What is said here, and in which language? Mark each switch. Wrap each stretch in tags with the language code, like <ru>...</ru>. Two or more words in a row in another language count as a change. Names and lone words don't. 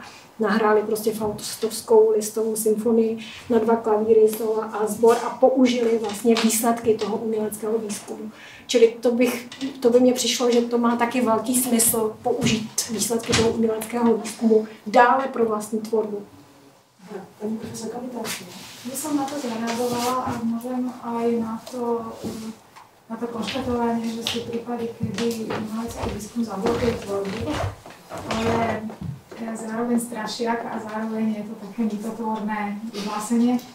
<cs>Nahráli prostě faustovskou listovou symfonii na 2 klavíry, solo a sbor a použili vlastně výsledky toho uměleckého výzkumu. Čili to by mně přišlo, že to má taky velký smysl použít výsledky toho uměleckého výzkumu dále pro vlastní tvorbu. Paní profesorka Mitášová.</cs> <sk>Ja som na to zareagovala a môžem aj na to konštatovanie, že sú prípady, kedy umelecký výskum zablokuje tvorbu, ale zároveň strašiak a zároveň je to také mýtotvorné vyhlásenie.</sk>